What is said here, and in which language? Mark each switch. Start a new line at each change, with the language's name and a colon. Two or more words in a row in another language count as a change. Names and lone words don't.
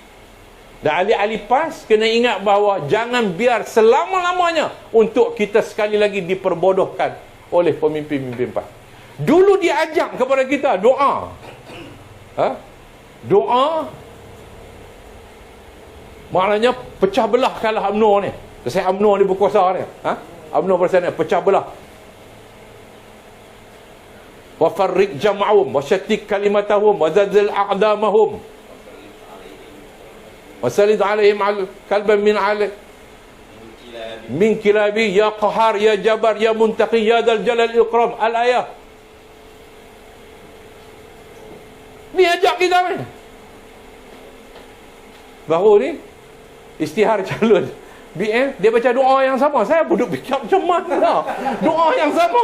Malay: Dan ahli-ahli PAS kena ingat bahawa jangan biar selama-lamanya untuk kita sekali lagi diperbodohkan oleh pemimpin-pemimpin PAS. Dulu dia ajak kepada kita doa. Doa maknanya pecah belah kalah UMNO ni. Sebab UMNO ni berkuasa ni. UMNO pada sana pecah belah.
Arabic: وفرق جمعهم وشتت كلمتهم وزلزل أقدامهم. وسلط عليهم كلبا من كلاب يا قهار يا جبار يا منتقم يا ذا الجلال الإكرام.
Malay: Al-ayah. Ni ajak kita ni. Baru ni istihar calon BM, dia baca doa yang sama. Saya pun duduk fikir macam mana doa yang sama.